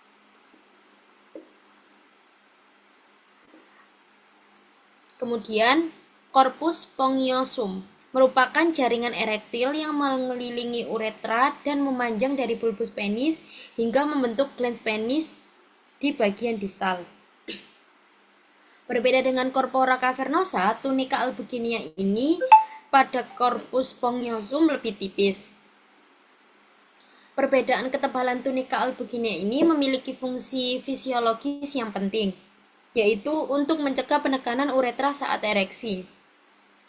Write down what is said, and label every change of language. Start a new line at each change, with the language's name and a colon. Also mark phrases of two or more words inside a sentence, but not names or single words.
Indonesian: Kemudian,
Latin: corpus spongiosum
Indonesian: merupakan jaringan erektil yang mengelilingi uretra dan memanjang dari
Latin: bulbus penis
Indonesian: hingga membentuk
Latin: glans penis
Indonesian: di bagian distal. Berbeda dengan
Latin: corpora cavernosa, tunica albuginea
Indonesian: ini pada
Latin: corpus spongiosum
Indonesian: lebih tipis. Perbedaan ketebalan
Latin: tunica albuginea
Indonesian: ini memiliki fungsi fisiologis yang penting, yaitu untuk mencegah penekanan uretra saat ereksi.